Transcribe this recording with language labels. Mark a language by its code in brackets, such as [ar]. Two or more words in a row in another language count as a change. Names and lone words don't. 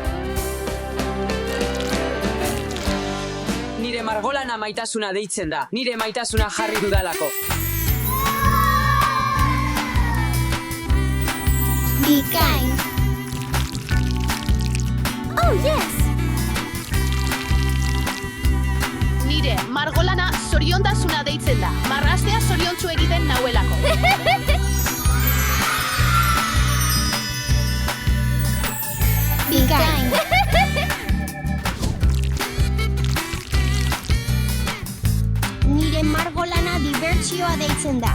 [eu] Nire margolana maitasuna deitzen da. Nire maitasuna jarri dudalako. [en] Be kind. Oh, yes! [eu] Nire margolana zoriontasuna deitzen da. Marraztea zoriontsu egiten nauelako. [en] Be kind. [eu] Nire margolana dibertsioa deitzen da.